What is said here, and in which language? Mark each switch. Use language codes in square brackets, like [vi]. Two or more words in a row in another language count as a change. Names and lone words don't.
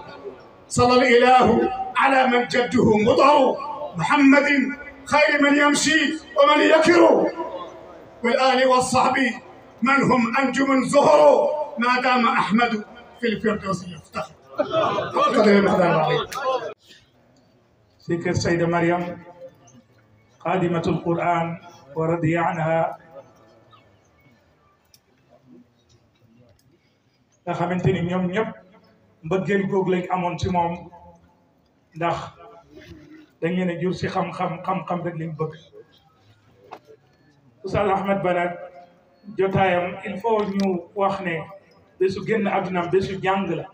[ar] صلى الإله على من جده مضر محمد خير من يمشي ومن يكر، والآل والصحب من هم أنجم زهر ما دام أحمد في الفردوس يفتخر. ذكر سيدة مريم خادمة القرآن ورضي عنها [wo] nga xamante ni ñoom ñëpp mbëggeel googu lañ amoon ci moom ndax dañ leen a jur si xam-xam rek lañ bëgg. Oustaz Ahmed Ba nag jotaayam [fr] il faut [wo] ñu wax ne bésu génn àddunaam bésu jàng la.